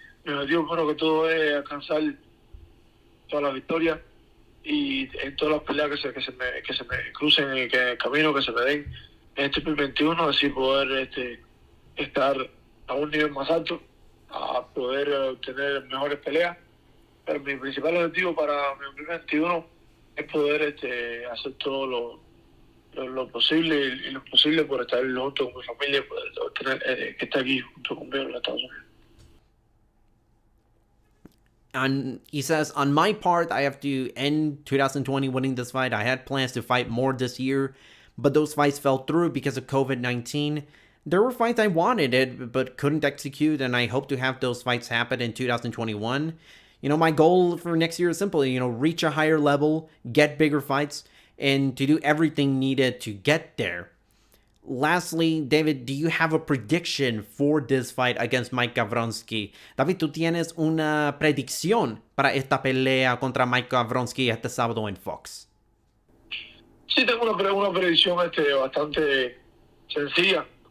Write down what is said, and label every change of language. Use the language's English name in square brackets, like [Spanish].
[Spanish] Mi objetivo, primero que todo, es alcanzar todas las victorias y en todas las peleas que se me crucen en el camino, que se me den en este 2021, así poder estar a un nivel más alto, a poder obtener mejores peleas. Pero mi principal objetivo para mi 2021 es poder hacer todo lo posible y lo posible por estar junto con mi familia, poder obtener que esté aquí junto conmigo en los Estados Unidos. [English] He says, on my part, I have to end 2020 winning this fight. I had plans to fight more this year, but those fights fell through because of COVID-19. There were fights I wanted it, but couldn't execute, and I hope to have those fights happen in 2021. My goal for next year is simple, reach a higher level, get bigger fights, and to do everything needed to get there. Lastly, David, do you have a prediction for this fight against Mike Gavronski? [Spanish] David, ¿tú tienes una predicción para esta pelea contra Mike Gavronski este sábado en Fox? Sí, tengo una predicción bastante sencilla.